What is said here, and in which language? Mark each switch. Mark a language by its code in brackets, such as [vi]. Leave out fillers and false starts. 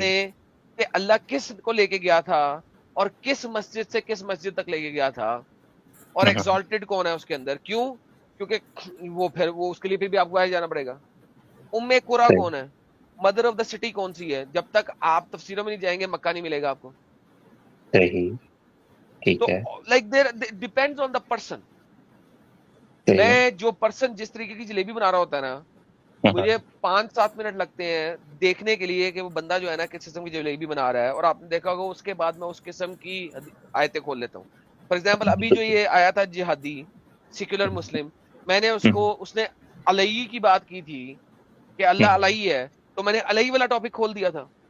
[ur] دیں کہ اللہ کس کو لے کے گیا تھا اور کس مسجد سے کس مسجد تک لے کے گیا تھا، اور ایکزالٹڈ کون ہے اس کے اندر. کیوں؟ کیونکہ وہ اس کے لیے بھی آپ کو آئے جانا پڑے گا. ام قرا کون ہے؟ [en] mother of the city [ur] کون سی ہے؟ جب تک آپ تفسیروں میں نہیں جائیں گے مکہ نہیں ملے گا آپ کو. صحیح ٹھیک تو ہے [en] Like there depends on the person. [ur] میں جو پرسن جس طریقے کی جلیبی بنا رہا ہوتا ہے نا، مجھے 5-7 منٹ لگتے ہیں دیکھنے کے لیے کہ وہ بندہ جو ہے نا کس قسم کی جلیبی بنا رہا ہے، اور آپ نے دیکھا ہوگا اس کے بعد میں اس قسم کی آیتیں کھول لیتا ہوں. فار ایگزامپل ابھی جو یہ آیا تھا جہادی سیکولر مسلم، میں نے اس نے علیہ کی بات کی تھی کہ اللہ علیہ ہے، تو میں نے علیہ والا ٹاپک کھول دیا تھا.